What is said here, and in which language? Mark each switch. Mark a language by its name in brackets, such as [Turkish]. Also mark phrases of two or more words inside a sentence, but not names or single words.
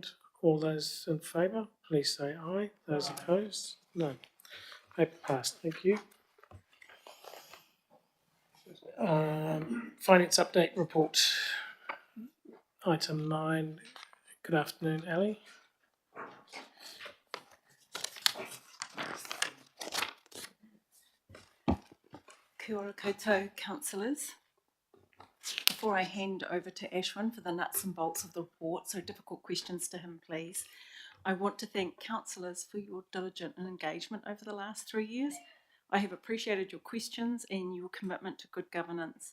[English] All those in favour, please say aye. Those opposed, none. Paper passed. Thank you. Finance update report. Item 9. Good afternoon, Ali. [Māori] Kia ora koutou, [English] councillors. Before I hand over to Ashwin for the nuts and bolts of the report, so difficult questions to him, please, I want to thank councillors for your diligent engagement over the last 3 years. I have appreciated your questions and your commitment to good governance.